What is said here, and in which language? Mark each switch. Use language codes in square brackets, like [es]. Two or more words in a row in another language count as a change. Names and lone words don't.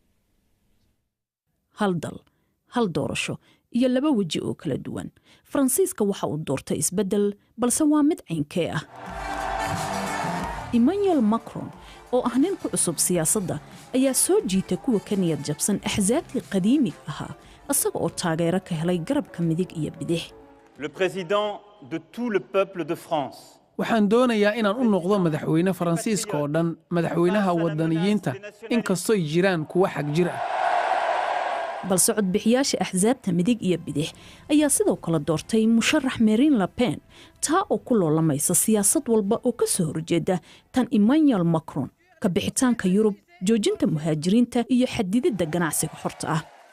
[so] hal dal hal doorasho iyo laba waji oo kala duwan Faransiiska waxa uu doortay isbedel balse waa mid caynkee ah Emmanuel Macron oo ah nin ku cusub siyaasadda ayaa soo jiitay kuwa ka niyad jabsan axsaabtii qadiimiga ahaa asaga oo taageero ka helay garabka midig iyo bidix [fr] Le président de tout le peuple de France [so] waxaan doonayaa inaan u noqdo madaxweyne Faransiiska oo dhan madaxweynaha wadaniyiinta inkastoo ay jiraan kuwa xag jir ah balse codbixiyaasha axsaabta midig iyo bidix ayaa sidoo kale doortay musharax Marine Le Pen taa oo ku loolamaysa siyaasad walba oo ka soo horjeeda tan Emmanuel Macron ka bixitaanka Yurub joojinta muhaajiriinta iyo xadidida ganacsiga xorta ah